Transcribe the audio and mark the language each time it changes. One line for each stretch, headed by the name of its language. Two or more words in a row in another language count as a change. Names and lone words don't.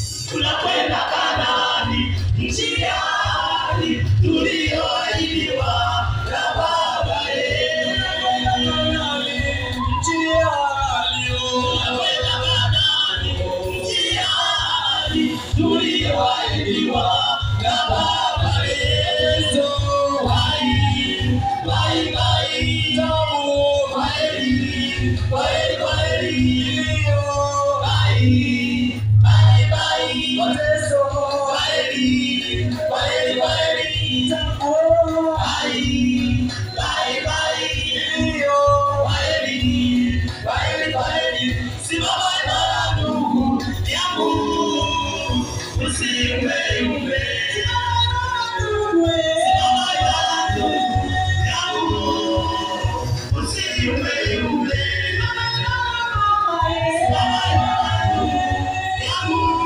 Swahili: Tunakwenda Kanaani, nchi ya ahadi tuliyoahidiwa na baba yetu. Tunakwenda Kanaani, nchi ya ahadi tuliyoahidiwa na baba yetu. Hai.
English: Bye, bye.
Swahili: Tabu.
English: Bye, bye, bye.
Swahili: Kilio.
English: Bye, bye, bye.
Swahili: Mateso.
English: Bye, bye, bye.
Swahili: Tabu.
English: Bye, bye, bye.
Swahili: Kilio.
English: Bye, bye, bye, bye.
Swahili: Simama imara ndugu yangu, usiumbe umbe. Simama imara ndugu yangu, usiumbe umbe. Simama imara ndugu yangu.